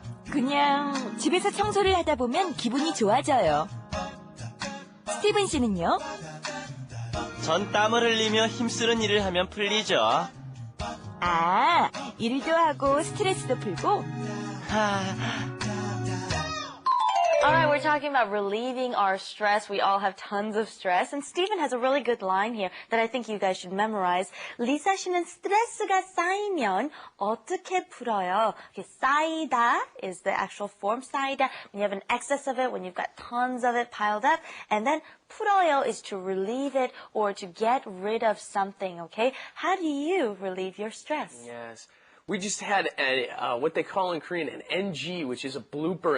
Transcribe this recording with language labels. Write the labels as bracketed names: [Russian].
[Korean] 그냥 집에서 청소를 하다 보면 기분이 좋아져요. 스티븐 씨는요? 전 땀을 흘리며 힘쓰는 일을 하면 풀리죠. 아, 일도 하고 스트레스도 풀고? [English] All right, we're talking about relieving our stress. We all have tons of stress. And Stephen has a really good line here that I think you guys should memorize. [Korean] 리사 씨는 스트레스가 쌓이면 어떻게 풀어요? [English] Okay, 쌓이다 is the actual form. 쌓이다, when you have an excess of it, when you've got tons of it piled up. And then 풀어요 is to relieve it or to get rid of something, okay? How do you relieve your stress? Yes. We just had what they call in Korean an NG, which is a blooper.